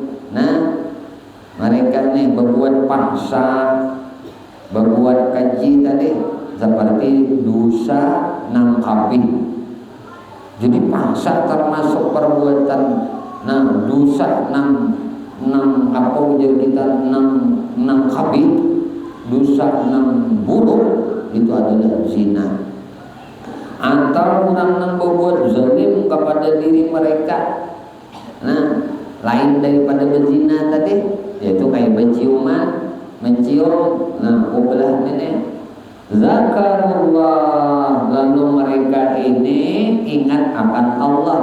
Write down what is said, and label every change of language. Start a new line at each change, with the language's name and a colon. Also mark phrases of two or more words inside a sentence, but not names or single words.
Indonesian: Mereka nih berbuat paksa, berbuat keji tadi, seperti dosa nang qabih. Jadi paksa termasuk perbuatan dosa
Banjar: nang apa ujar kita nang qabih,
Indonesian: dosa nang buruk, itu adalah zina. Atau orang yang berbuat zalim kepada diri mereka, lain daripada berzina tadi, yaitu kayak mencium, ubelah ini. Zakarullah, lalu mereka ini ingat akan Allah.